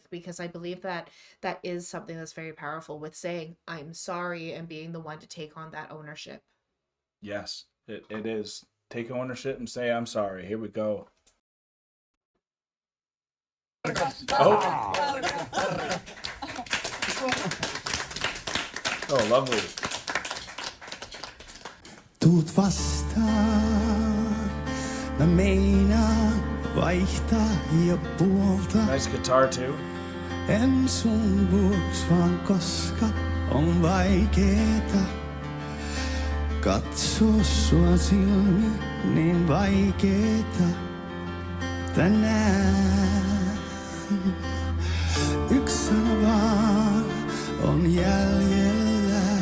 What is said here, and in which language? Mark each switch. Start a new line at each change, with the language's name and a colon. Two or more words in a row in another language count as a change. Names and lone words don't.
English: Because I believe that that is something that's very powerful, with saying I'm sorry and being the one to take on that ownership. Yes, it is. Take ownership and say I'm sorry. Here we go. Oh, lovely.
Finnish: Tuut vastaan, mä meinaan vaihtaa jo puolta.
English: Nice guitar too.
Finnish: En sun vuoks vaan koska on vaikeeta katsoo sua silmi niin vaikeeta. tänään. Yksi sana vaan on jäljellä.